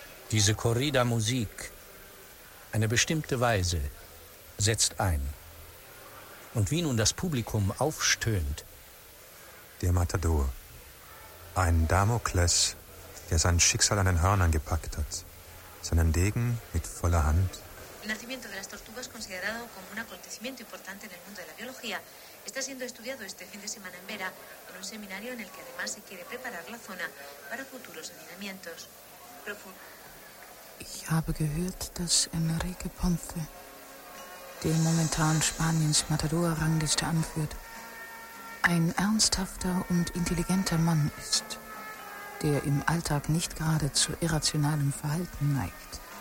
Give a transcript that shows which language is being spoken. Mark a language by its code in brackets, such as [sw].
[de] Diese Corrida-Musik, eine bestimmte Weise, setzt ein. Und wie nun das Publikum aufstöhnt. Der Matador. Ein Damokles, der sein Schicksal an den Hörnern gepackt hat. Seinen Degen mit voller Hand. [es] El nacimiento de las tortugas considerado como un acontecimiento importante en el mundo de la biología está siendo estudiado este fin de semana en Vera en un seminario en el que además se quiere preparar la zona para futuros saneamientos. [de] Ich habe gehört, dass Enrique Ponce der momentan Spaniens Matador-Rangliste anführt, ein ernsthafter und intelligenter Mann ist, der im Alltag nicht gerade zu irrationalem Verhalten neigt.